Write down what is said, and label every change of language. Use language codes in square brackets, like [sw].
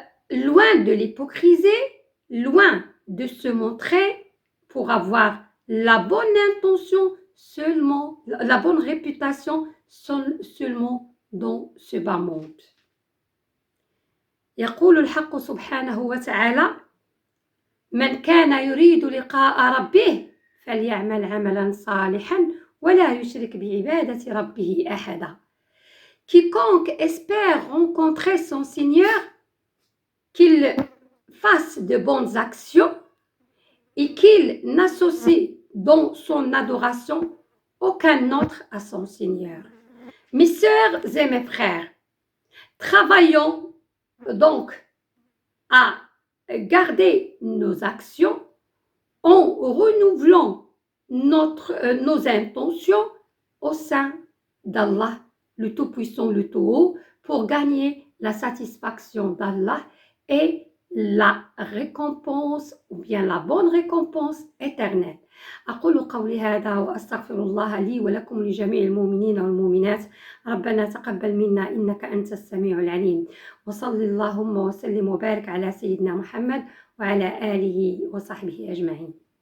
[fr] Loin de l'hypocrisie, loin de se montrer pour avoir la bonne intention seulement, la bonne réputation seulement dans ce bas monde. [ar] يقول الحق سبحانه وتعالى: من كان يريد لقاء ربه فليعمل عملا صالحا ولا يشرك بعبادة ربه أحدا. [fr] Quiconque espère rencontrer son Seigneur, qu'il fasse de bonnes actions et qu'il n'associe dans son adoration aucun autre à son Seigneur. Mes sœurs et mes frères, travaillons donc à garder nos actions en renouvelant nos intentions au sein d'Allah le Tout-Puissant, le Tout-Haut, pour gagner la satisfaction d'Allah et la récompense ou bien la bonne récompense éternelle. [ar] أقول قولي هذا وأستغفر الله لي ولكم ولجميع المؤمنين والمؤمنات. ربنا تقبل منا إنك أنت السميع العليم. وصل اللهم وسلم وبارك على سيدنا محمد وعلى آله وصحبه أجمعين.